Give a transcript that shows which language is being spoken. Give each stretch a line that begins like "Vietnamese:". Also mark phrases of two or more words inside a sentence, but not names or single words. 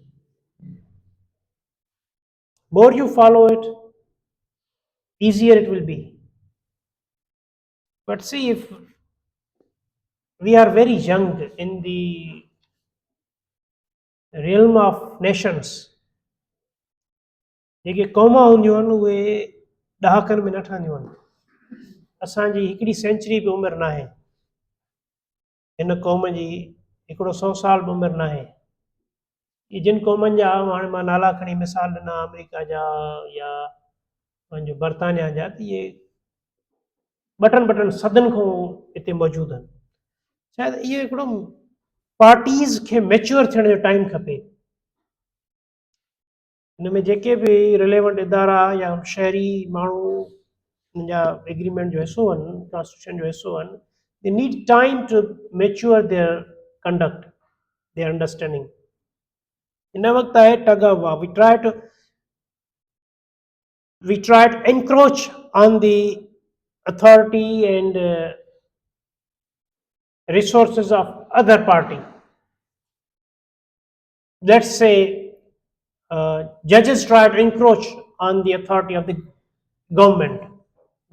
English: More you follow it, easier it will be. But see, if we are very young in the realm of nations,
Sindhi: जेके क़ौमां हूंदियूं आहिनि उहे ॾहाकनि में न ठहंदियूं आहिनि. असांजी हिकिड़ी सेंचुरी बि उमिरि न आहे, हिन क़ौम जी हिकिड़ो 100 साल बि उमिरि न आहे. ये जिन क़ौमनि जा हाणे मां नाला खणी मिसाल ॾिना अमेरिका जा या पंहिंजो बर्तानिया जा, त इहे ॿटनि सदनि खां हिते मौजूदु आहिनि. शायदि इहो हिकिड़ो पार्टीज़ खे मैच्योर थियण जो टाइम खपे. हिन में जेके बि रिलेवेंट इदारा या शहरी माण्हू हिन जा एग्रीमेंट जो हिसो आहिनि, कॉन्स्टिट्यूशन जो हिसो आहिनि,
English: They need time to mature their conduct, their understanding.
Sindhi: हिन वक़्तु आहे
English: tug of war. We try to encroach on the authority and resources of other party. Let's say judges try to encroach on the authority of the government.